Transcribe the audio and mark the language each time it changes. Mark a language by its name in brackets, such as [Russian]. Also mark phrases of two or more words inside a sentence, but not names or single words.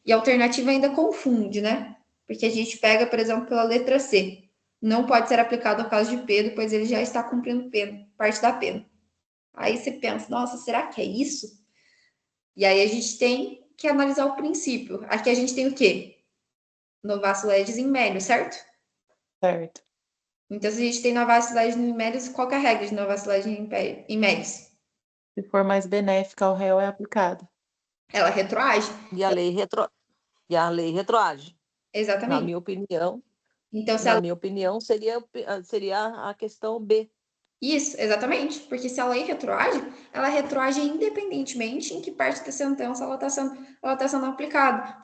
[Portuguese] E a alternativa ainda confunde, né? Porque a gente pega, por exemplo, pela letra C. Não pode ser aplicado ao caso de Pedro, pois ele já está cumprindo pena, parte da pena. Aí você pensa, nossa, será que é isso? E aí a gente tem que analisar o princípio. Aqui a gente tem o quê? [Latin] Novato legis in melior, [Portuguese] certo? Certo. Então, se a gente tem [Latin] novato legis in melior, [Portuguese] qual que é a regra de [Latin] novato legis in melior? [Portuguese] Se for mais benéfica ao réu, é aplicada. Ela retroage. E a lei retroage. Na Exatamente. minha opinião, Então, se na ela minha opinião, seria a questão B. Isso, exatamente. Porque se a lei retroage, ela retroage independentemente em que parte da sentença ela tá sendo aplicada.